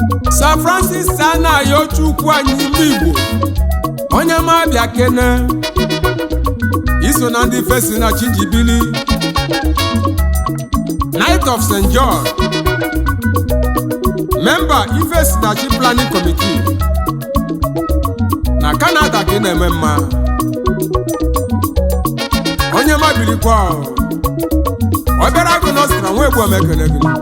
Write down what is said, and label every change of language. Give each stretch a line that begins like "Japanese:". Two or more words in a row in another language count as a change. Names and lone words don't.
Igbo: Sir Francis Anayo Chukwu anyị ime Igbo, onye ma bịa kene. Iso na ndị Ife si na chi ji bili.
English: Knight of Saint John, member,
Igbo: Ife si na chi
English: planning committee.
Igbo: Na Canada ka ị na-eme mma. Onye ma bilikwa o. Obere agụ na ọstra nwa egbu ọma ekene gị.